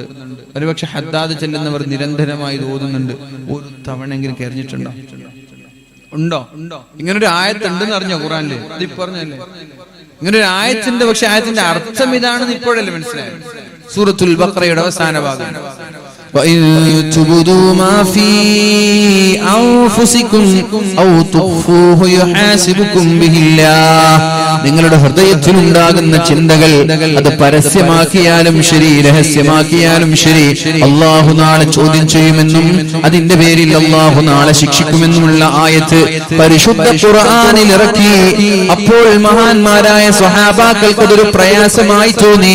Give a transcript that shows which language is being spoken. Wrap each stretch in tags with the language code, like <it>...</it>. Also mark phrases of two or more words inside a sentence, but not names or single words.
<ml>ഒരുപക്ഷെ ഹദ്ദാദ് ചെല്ലുന്നവർ നിരന്തരമായി ഇത് ഓതുന്നുണ്ട്. ഒരു തവണയെങ്കിലും കരഞ്ഞിട്ടുണ്ടോ? ഉണ്ടോ? ഇങ്ങനൊരു ആയത്തുണ്ടെന്ന് അറിഞ്ഞോ ഖുർആനില്? ഇത് പറഞ്ഞല്ലേ ഇങ്ങനൊരു ആയത്തിന്റെ, പക്ഷെ ആയത്തിന്റെ അർത്ഥം ഇതാണെന്ന് ഇപ്പോഴല്ലേ മനസ്സിലായത്? സൂറത്തുൽ ബഖറയുടെ അവസാന ഭാഗം</ml> <ar>وَإِن تُبْدُوا مَا فِي أَنفُسِكُمْ أَوْ تُخْفُوهُ يُحَاسِبُكُم بِهِ اللَّهُ</ar> <ml>നിങ്ങളുടെ ഹൃദയത്തിലുണ്ടാകുന്ന ചിന്തകൾ അത് പരസ്യമാക്കിയാലും ശരി രഹസ്യമാക്കിയാലും ശരി അല്ലാഹു നാളെ ചോദ്യം ചെയ്യുമെന്നും അതിന്റെ പേരിൽ അല്ലാഹു നാളെ ശിക്ഷിക്കുമെന്നുമുള്ള ആയത്ത് പരിശുദ്ധ ഖുർആനിൽ ഇറക്കി. അപ്പോൾ മഹാന്മാരായ സ്വഹാബാക്കൾക്ക് അതൊരു പ്രയാസമായി തോന്നി.</ml>